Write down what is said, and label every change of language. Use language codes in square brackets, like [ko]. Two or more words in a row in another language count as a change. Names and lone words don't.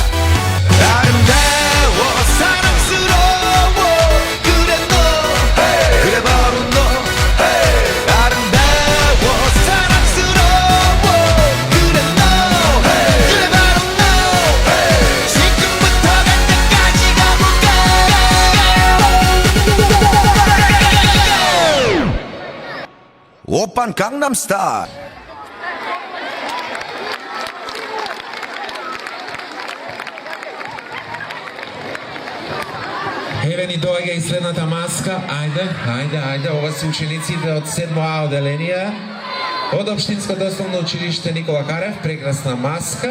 [ko] 아름다워 사랑스러워 그래 너 그래 바로 너 아름다워 사랑스러워 그래 너 그래 바로 너 지금부터 갈 때까지 가볼까 오빤 강남스타일 [mk] Еве ни доаѓа и следната маска. Ајде, ова се учениците од 7А оделение од Општинското основно училиште Никола Карев, прекрасна маска.